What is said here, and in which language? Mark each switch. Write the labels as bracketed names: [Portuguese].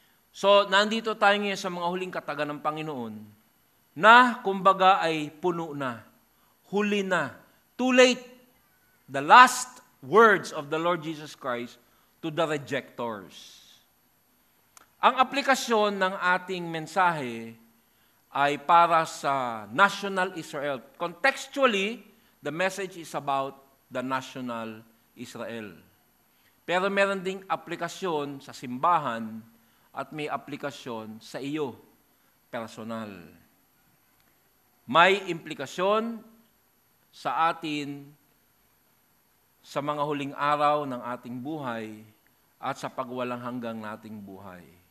[Filipino] So, nandito tayo ngayon sa mga huling kataga ng Panginoon na, kumbaga, ay puno na, huli na, [English] too late, the last words of the Lord Jesus Christ to the rejectors. [Filipino] Ang aplikasyon ng ating mensahe ay para sa national Israel. [English] Contextually, the message is about the national Israel. [Filipino] Pero meron ding aplikasyon sa simbahan at may aplikasyon sa iyo, personal. May implikasyon sa atin sa mga huling araw ng ating buhay at sa pagwalang hanggang nating buhay.